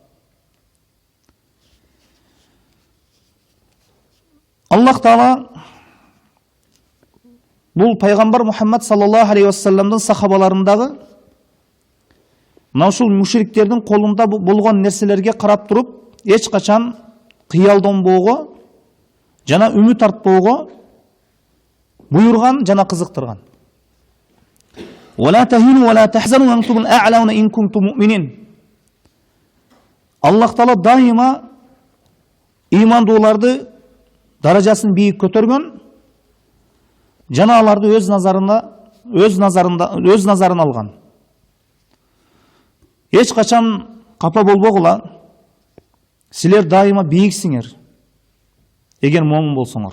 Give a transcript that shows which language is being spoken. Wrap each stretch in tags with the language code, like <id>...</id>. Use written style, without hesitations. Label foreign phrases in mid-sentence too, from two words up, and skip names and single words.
<ky>Аллах Таала бул пайгамбар Мухаммад</ky> <ar>صلى الله عليه وسلم</ar> <ky>сахабаларындагы мына ушул мушриктердин колунда болгон нерселерге карап туруп, эч качан кыялданбоого жана үмүт артпоого буйрган жана кызыктырган.</ky> <ar>ولا تهنوا ولا تحزنوا وانتم الاعلون ان كنتم مؤمنين.</ar> <ky>Аллах Таала дайыма ыймандууларды даражасын бийик көтөргөн, жана аларды өз назарына алган. Эч качан капа болбогула, силер дайыма бийиксиңер, эгер момун болсоңор.</ky>